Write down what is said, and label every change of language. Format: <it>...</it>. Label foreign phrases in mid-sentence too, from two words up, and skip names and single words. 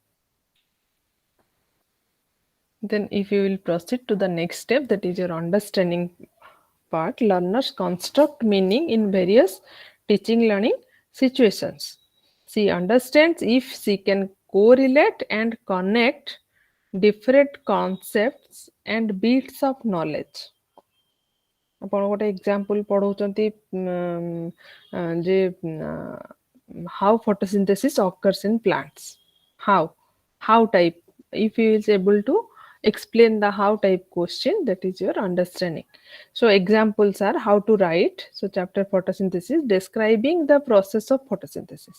<en>Then if you will proceed to the next step, that is your understanding part, learners construct meaning in various teaching learning situations. She understands if she can correlate and connect different concepts and bits of knowledge.</en> <or>ଆପଣ ଗୋଟେ ଏକ୍ସାମ୍ପଲ ପଢଉଛନ୍ତି ଯେ</or> <en>how photosynthesis occurs in plants. How type, if you is able to explain the how type question, that is your understanding. So examples are how to write. So chapter photosynthesis, describing the process of photosynthesis.</en>